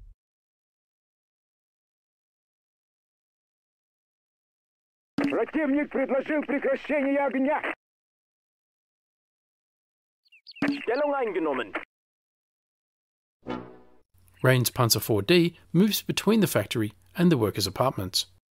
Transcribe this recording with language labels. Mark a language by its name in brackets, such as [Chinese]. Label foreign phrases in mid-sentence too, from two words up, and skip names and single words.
[Russian] Противник предложил прекращение огня! [German] Stellung eingenommen. [English] Rain's Panzer 4D moves between the factory and the workers' apartments.